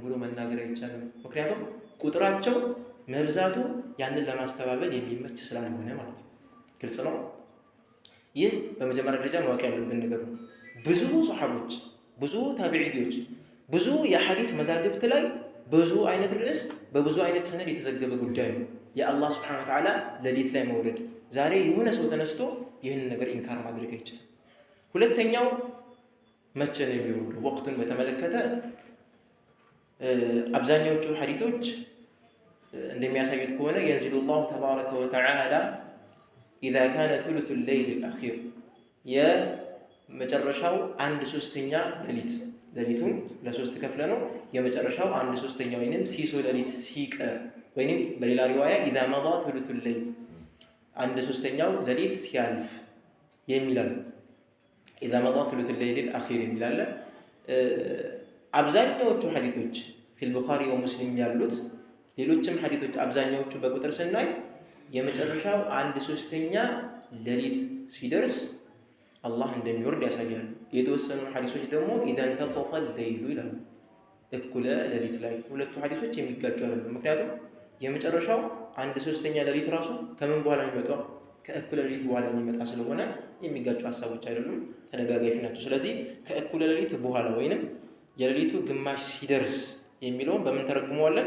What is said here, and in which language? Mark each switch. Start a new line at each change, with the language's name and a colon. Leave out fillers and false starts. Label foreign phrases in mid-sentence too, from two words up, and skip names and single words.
Amharic: ብሎ መናገር አይቻልም። ምክንያቱም ቁጥራቸው መብዛቱ ያንን ለማስተባበል የሚመች ስላልሆነ ማለት ነው። ግልጽ ነው። ይህ በመጀመሪያ ደረጃ ማወቅ ያለብን ነገር ነው። ብዙ ሰሃቦች፣ ብዙ ታቢዒዎች፣ ብዙ የሐዲስ መዛግብት ላይ ብዙ አይነት ርዕስ በብዙ አይነት ሰነድ የተዘገበ ጉዳይ ነው የአላህ
Arabic: سبحانه وتعالى
Amharic: ሌሊት ላይ መውረድ። ዛሬ የሆነ ሰው ተነስቶ ይህንን ነገር ኢንካር ማድረግ አይችልም። ሁለተኛው መቼ ነው የሚወርደው? ወቅቱን በተመለከተ አብዛኛዎቹ ሐዲሶች እንደሚያሳዩት ከሆነ
Arabic: ينزل الله تبارك وتعالى إذا كان ثلث الليل الأخير
Amharic: የመጨረሻው 1/3ኛ ሌሊቱን ለሶስት ከፍለ ነው የመጨረሻው 1/3ኛ ወይንም ሲሶ ሌሊት ሲቀር ወይንም በሌላ ሪዋያ
Arabic: إذا مضى ثلث الليل
Amharic: 1/3ኛው ሌሊት ሲያልፍ የሚላል
Arabic: إذا مضى ثلث الليل الأخير
Amharic: የሚላል። አብዛኛዎቹ ሐዲሶች
Arabic: في البخاري ومسلم
Amharic: ያሉት ሌሎችም ሐዲሶች አብዛኛዎቹ በቁጥር ስናይ የመጨረሻው 1/3ኛ ሌሊት ሲደርስ አላህ እንደሚወርድ ያሳያሉ። የተወሰኑ ሐዲሶች ደግሞ
Arabic: إذا انتصف الليل
Amharic: ይላሉ እኩለ ሌሊት ላይ። ሁለቱ ሐዲሶች የሚጋጩ አይደሉም። ምክንያቱም የመጨረሻው 1/3ኛ ሌሊት ራሱ ከምን በኋላ የሚመጣው ከእኩለ ሌሊት በኋላ የሚመጣ ስለሆነ የሚጋጩ ሐሳቦች አይደሉም፣ ተደጋጋፊ ናቸው። ስለዚህ ከእኩለ ሌሊት በኋላ ወይንም የሌሊቱ ግማሽ ሲደርስ የሚለውን በምን ተረጉመዋለን?